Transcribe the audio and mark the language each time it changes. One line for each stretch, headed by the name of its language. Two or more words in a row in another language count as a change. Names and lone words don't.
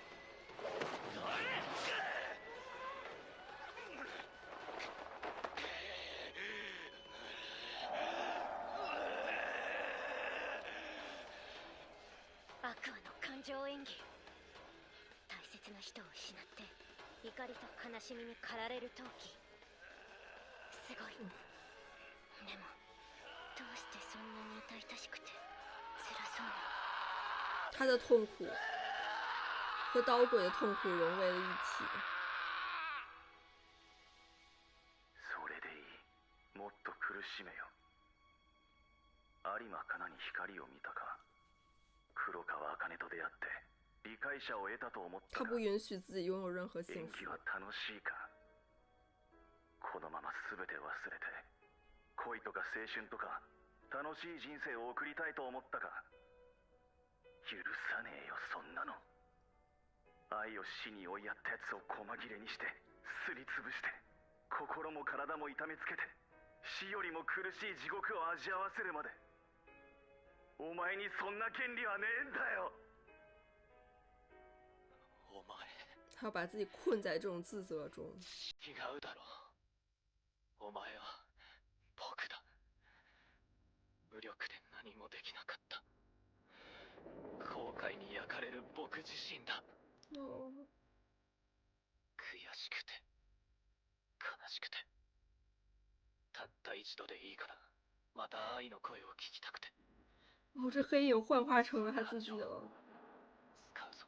Japanese: アクアの感情演技。大切な人を失って怒りと悲しみに駆られる闘気。すごい。でもどうしてそんなに痛々しくて辛そうに。
Chinese: 他的痛苦和刀鬼的痛苦融为了一体。
Japanese: それでいい。もっと苦しめよ。有馬かなに光を見たか。黒川茜と出会って理解者を得たと思った他か。
Chinese: 不允许自己拥有任何幸福。
Japanese: 演技は楽しいか。このまま全て忘れて恋とか青春とか楽しい人生を送りたいと思ったか。許さねえよそんなの。愛を死に追いやったやつを細切れにしてすりつぶして心も体も痛めつけて死よりも苦しい地獄を味わわせるまで。お前にそんな権利はねえんだよ。お前
Chinese: 他要把自己困在这种自责中。
Japanese: 違うだろ。お前は僕だ。無力で何もできなかった。後悔に焼かれる僕自身だ。悔しくて悲しくて、たった一度でいいからまた愛の声を聞きたくて。
Chinese: 哦，这黑影幻化成了他自己了，
Japanese: 使うぞ。